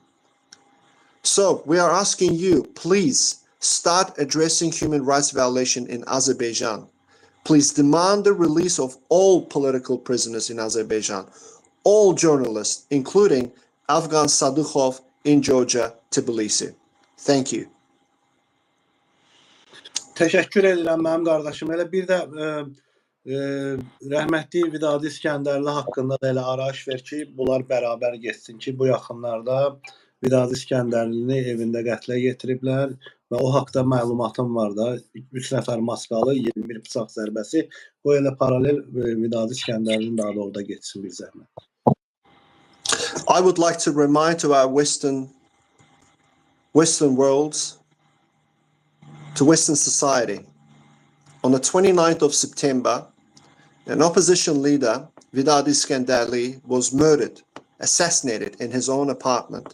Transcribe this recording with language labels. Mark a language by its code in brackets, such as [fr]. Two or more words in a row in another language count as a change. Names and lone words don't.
[en] So we are asking you, please start addressing human rights violation in Azerbaijan. Please demand the release of all political prisoners in Azerbaijan, all journalists, including Afgan Sadukhov in Georgia, Tbilisi. Thank you. [az] Təşəkkür edirəm mənim qardaşım. Elə bir də rəhmətli Vidadi İskəndərli haqqında da elə arayış ver ki, bunlar bərabər getsin ki, bu yaxınlarda Vidadi İskəndərlini evində qətlə yetiriblər və o haqda məlumatım var da, 3 nəfər maskalı, 21 bıçaq zərbəsi. Bu elə paralel Vidadi İskəndərlinin də adı orada getsin bir zəhmət. [en] I would like to remind to our Western worlds, to Western society, on the 29th of September, an opposition leader, Vidadi İskəndərli, was murdered, assassinated in his own apartment.